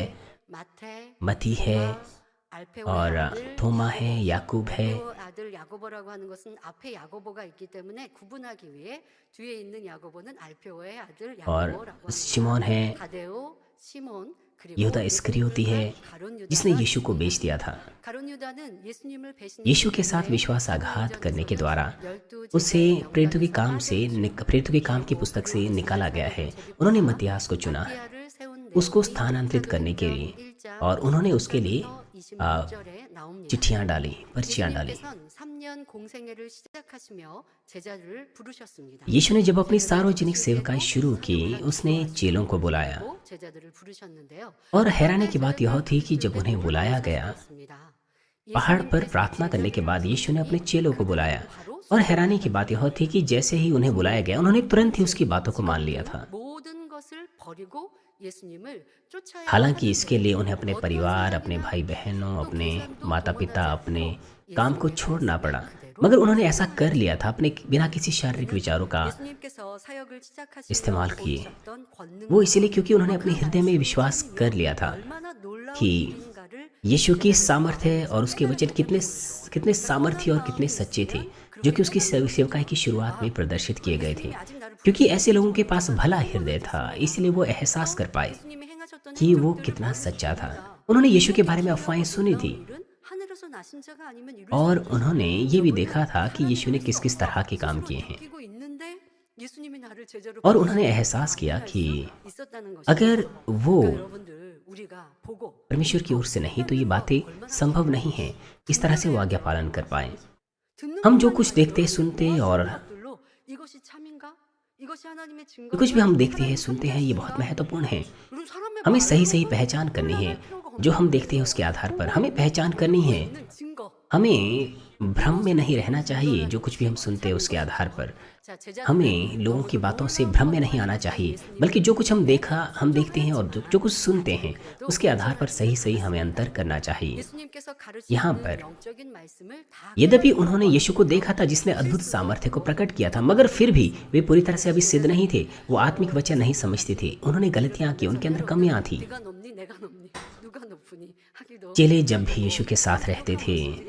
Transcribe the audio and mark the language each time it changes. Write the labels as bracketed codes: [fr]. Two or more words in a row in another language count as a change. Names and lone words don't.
[ko] 마태, [hi] मती है [ko] 알페오의 [hi] और [ko] 아들, [hi] थोमा है, याकूब है। [ko] 아들 야고보라고 하는 것은 앞에 야고보가 있기 때문에 구분하기 위해 뒤에 있는 야고보는 알페오의 아들 [hi] और [ko] 야고보라고 [hi] शिमोन है, [ko] 합니다. 가데오, 시몬 그리고 [hi] यहूदा इस्करियोती है [ko] 가룟 [hi] जिसने [ko] 유다가 [hi] यीशु को बेच दिया था। [ko] 가룟 유다는 예수님을 배신했기 [hi] यीशु के साथ [ko] 때문에 [hi] विश्वासघात करने के द्वारा 12 उसे [ko] 제자의 [hi] प्रेरितों के काम की पुस्तक से निकाला गया है। उन्होंने मत्तियास को चुना, [ko] 마티아를 세운 [hi] उसको [ko] 내용이 [hi] स्थानांतरित करने के लिए, [ko] 1장 [hi] और उन्होंने उसके लिए [ko] 26절에 나옵니다. [hi] चिट्ठियां डाली, पर्चियां डाली। [ko] 예수님께서는 3년 공생애를 시작하시며 제자들을 부르셨습니다. [hi] यीशु ने जब अपनी सार्वजनिक सेवकाई शुरू की, उसने चेलों को बुलाया, [ko] 또 제자들을 부르셨는데요. [hi] और हैरानी की बात यह थी कि जब उन्हें बुलाया गया, [ko] 습니다. [hi] पहाड़ पर प्रार्थना करने के बाद यीशु ने अपने चेलों को बुलाया, और हैरानी की बात यह थी कि जैसे ही उन्हें बुलाया गया, उन्होंने तुरंत ही उसकी बातों को मान लिया था। [ko] 모든 것을 버리고 예수님을 쫓아야 [hi] हालांकि [ko] 하는 [hi] इसके लिए उन्हें अपने [ko] 어떤 [hi] परिवार, अपने [ko] 상황이나 [hi] भाई बहनों, [ko] 또 그 [hi] अपने [ko] 삶도 [hi] माता पिता, [ko] 변하지 [hi] अपने [ko] 않고 [hi] काम को [ko] 예수님의 [hi] छोड़ना पड़ा, [ko] 말씀을 그대로 [hi] मगर उन्होंने ऐसा कर [ko] 순종하는 [hi] लिया था अपने बिना किसी शारीरिक विचारों का [ko] 예수님께서 사역을 [hi] इस्तेमाल [ko] 시작하시며 [hi] किए। [ko] 보이셨던 [hi] वो [ko] 권능과 [hi] इसलिए क्योंकि उन्होंने [ko] 그 [hi] अपने हृदय में [ko] 말씀이 [hi] विश्वास कर लिया था [ko] 얼마나 놀라운 [hi] कि [ko] 일인가를 [hi] यीशु की [ko] 제자들이 [hi] सामर्थ्य और उसके [ko] 깨달았기 [hi] वचन कितने [ko] 때문이었죠. [hi] कितने [ko] 그러니까 [hi] सामर्थ्य और [ko] 떠난 [hi] कितने [ko] 마음이 [hi] सच्चे थे, [ko] 있으면 [hi] जो [ko] 그렇게 [hi] कि उसकी [ko] 깨달은 [hi] सेवकाई की [ko] 것이 [hi] शुरुआत में [ko] 아, [hi] प्रदर्शित किए गए थे। [ko] 예수님이 아직 나를 [hi] क्योंकि [ko] 부르신 [hi] ऐसे लोगों के [ko] 것이 [hi] पास [ko] 내가 [hi] भला [ko] 성령을 [hi] हृदय था, [ko] 듣습니다. [hi] इसलिए वो एहसास कर पाए [ko] 예수님이 행하셨던 [hi] कि वो [ko] 행적들을 [hi] कितना [ko] 멀리서 [hi] सच्चा था। [ko] 봅니다. [hi] उन्होंने यीशु के [ko] 이렇게 [hi] बारे में [ko] 귀하고 [hi] अफवाहें सुनी [ko] 놀라운 [hi] थी [ko] 일은 하늘에서 나신 자가 아니면 이룰 수 [hi] और [ko] 없는 [hi] उन्होंने ये भी [ko] 적은 [hi] देखा था कि यीशु ने [ko] 하나님일 [hi] किस [ko] 수 [hi] किस तरह [ko] 없다. [hi] के काम [ko] 스스로 [hi] किए हैं [ko] 느끼고 있는데 예수님이 나를 제자로 [hi] और उन्होंने [ko] 부르시고 [hi] एहसास किया [ko] 확인할 [hi] कि [ko] 수 있었다는 것이죠. [hi] अगर वो [ko] 그러니까 여러분들 우리가 보고 [hi] परमेश्वर की ओर से नहीं तो ये बातें संभव नहीं है इस तरह से वो आज्ञा पालन कर पाए। [ko] 듣는 [hi] हम जो [ko] 것만이 [hi] कुछ [ko] 아니라 [hi] देखते सुनते और [ko] 보아지는 것들로 이것이 참인가? 이것이 하나님의 [hi] कुछ भी हम [ko] 증거인가? [hi] देखते हैं [ko] 하나님 [hi] सुनते हैं ये बहुत [ko] 선택하신가? [hi] महत्वपूर्ण है। [ko] 우리 사람의 [hi] हमें [ko] 말로 [hi] सही सही पहचान करनी है। [ko] 판단할 필요가 [hi] जो हम [ko] 없는 [hi] देखते हैं उसके आधार पर हमें पहचान करनी है। [ko] 있는 증거. [hi] हमें भ्रम में नहीं रहना चाहिए। जो कुछ भी हम सुनते हैं उसके आधार पर [ko] 자, 제자들은 [hi] हमें लोगों की बातों से भ्रम में नहीं आना चाहिए, बल्कि जो कुछ हम देखते हैं और जो कुछ सुनते हैं उसके आधार पर सही सही हमें अंतर करना चाहिए। [ko] 예수님께서 [hi] यहाँ [ko] 가르치는 [hi] पर [ko] 영적인 말씀을 다 [hi] यद्यपि उन्होंने यीशु को देखा था जिसने अद्भुत सामर्थ्य को प्रकट किया था, मगर फिर भी वे पूरी तरह से अभी सिद्ध नहीं थे। वो आत्मिक वचन नहीं समझते थे। उन्होंने गलतियां की, उनके अंदर कमियां थी। [ko] 네가 높니 내가 높니 누가 높으니 하기도 [hi] चेले जब भी यीशु के साथ रहते थे